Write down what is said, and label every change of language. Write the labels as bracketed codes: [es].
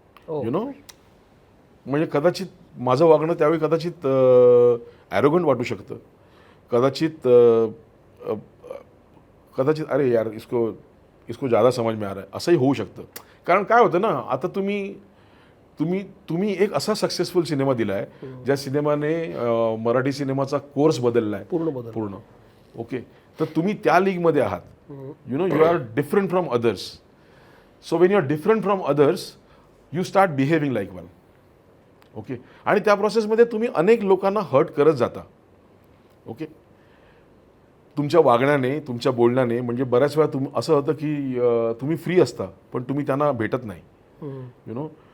[mr] म्हणजे कदाचित माझं वागणं त्यावेळी कदाचित ॲरोगंट वाटू शकतं, कदाचित [hi] अरे यार इसको ज़्यादा समझ में आ रहा है [mr] असंही होऊ शकतं. कारण काय होतं ना, आता तुम्ही एक असा सक्सेसफुल सिनेमा दिला आहे ज्या सिनेमाने मराठी सिनेमाचा कोर्स बदलला आहे पूर्ण. ओके, तर तुम्ही त्या लीगमध्ये आहात. [en] You are different from others. So when you are different from others you start behaving like one. Okay. [mr] आणि त्या प्रोसेसमध्ये तुम्ही अनेक लोकांना हर्ट करत जाता. ओके. तुमच्या वागण्याने, तुमच्या बोलण्याने, म्हणजे बऱ्याच वेळा असं होतं की तुम्ही फ्री असता पण तुम्ही त्यांना भेटत नाही. You know.